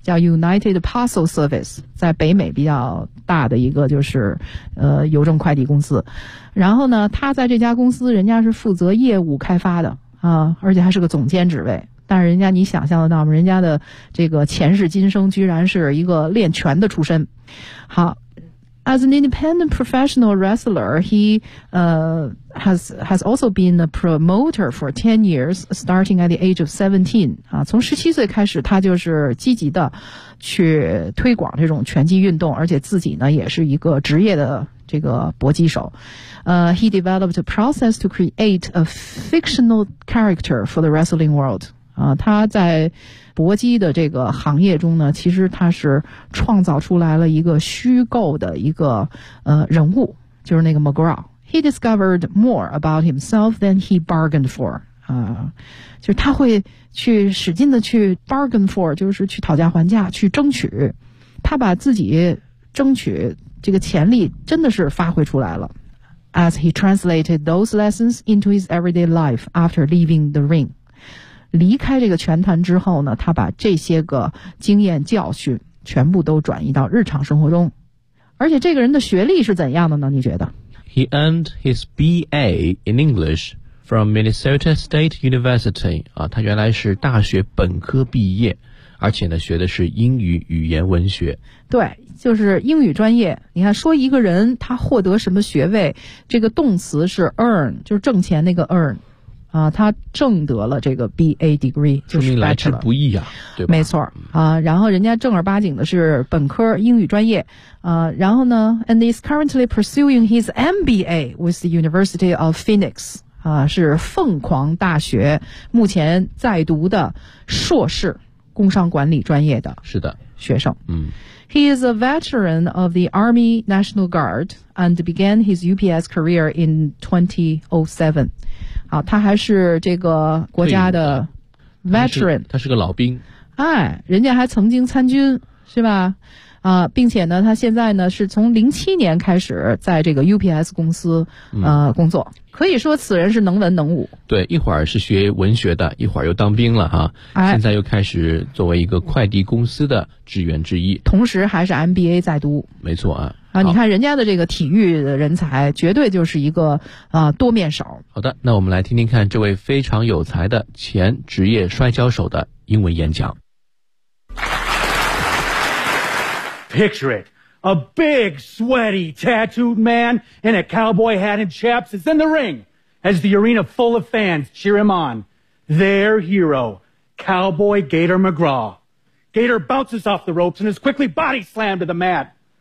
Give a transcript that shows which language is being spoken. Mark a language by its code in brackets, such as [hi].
[zh] 叫 United Parcel Service， 在北美比较大的一个就是邮政快递公司。然后呢，他在这家公司，人家是负责业务开发的啊，而且还是个总监职位。但是人家你想象得到吗？人家的这个前世今生居然是一个练拳的出身。好。 [en] As an independent professional wrestler, he has also been a promoter for 10 years, starting at the age of 17. [zh] 啊，从17岁开始，他就是积极的去推广这种拳击运动，而且自己呢也是一个职业的这个搏击手。 [en] He developed a process to create a fictional character for the wrestling world. [zh] 啊，他在搏击的这个行业中呢，其实他是创造出来了一个虚构的一个人物，就是那个 McGraw。 [en] He discovered more about himself than he bargained for。 [zh] 就是他会去使劲的去 [en] bargain for， [zh] 就是去讨价还价，去争取。他把自己争取这个潜力真的是发挥出来了。 [en] As he translated those lessons into his everyday life after leaving the ring。 [zh] 离开这个拳坛之后呢，他把这些个经验教训全部都转移到日常生活中。而且这个人的学历是怎样的呢？你觉得 [en] ？He earned his B.A. in English from Minnesota State University. [zh] 啊，他原来是大学本科毕业，而且呢学的是英语语言文学。对，就是英语专业。你看，说一个人他获得什么学位，这个动词是 earn， 就是挣钱那个 earn。啊，他证得了这个 BA degree，说明来之不易啊，对吧？没错啊，然后人家正儿八经的是本科英语专业啊，然后呢 ， [en] and is currently pursuing his MBA with the University of Phoenix [zh] 啊，是凤凰大学目前在读的硕士工商管理专业的，是的，学生，嗯。 [en] He is a veteran of the Army National Guard and began his UPS career in 2007. [zh] 好，他还是这个国家的 veteran，他是个老兵。哎，人家还曾经参军，是吧？啊，并且呢，他现在呢是从07年开始在这个 UPS 公司工作。可以说此人是能文能武。对，一会儿是学文学的，一会儿又当兵了哈、啊哎、现在又开始作为一个快递公司的职员之一。同时还是 MBA 在读。没错啊。啊，你看人家的这个体育的人才绝对就是一个多面手。好的，那我们来听听看这位非常有才的前职业摔跤手的英文演讲。 [en] Picture it. A big, sweaty, tattooed man in a cowboy hat and chaps is in the ring as the arena full of fans cheer him on. Their hero, Cowboy Gator McGraw. Gator bounces off the ropes and is quickly body slammed to the mat.